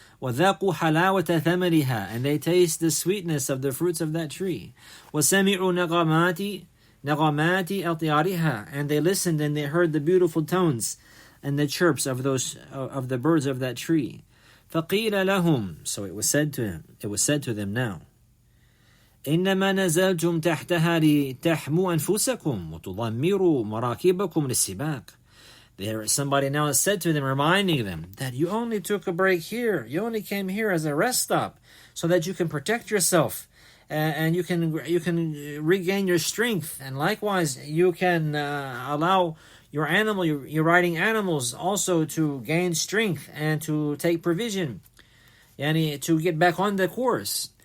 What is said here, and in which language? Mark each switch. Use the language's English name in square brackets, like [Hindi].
[Arabic] وَذَاقُوا حَلَاوَةَ ثَمَرِهَا. [English] And they taste the sweetness of the fruits of that tree. [Arabic] وَسَمِعُوا نَغَمَاتِ أَطْيَارِهَا. [English] And they listened and they heard the beautiful tones and the chirps of the birds of that tree. [Arabic] فَقِيلَ لَهُمْ. [English] So it was said to them now, [Arabic] إِنَّمَا نَزَلْتُمْ تَحْتَهَا لِتَحْمُوا أَنفُسَكُمْ وَتُضَمِّرُوا مَرَاكِبَكُمْ لِلسِّبَاقِ. [English] Somebody now said to them, reminding them that you only took a break here. You only came here as a rest stop so that you can protect yourself and you can regain your strength. And likewise, you can allow your animal, your riding animals also to gain strength and to take provision and to get back on the course.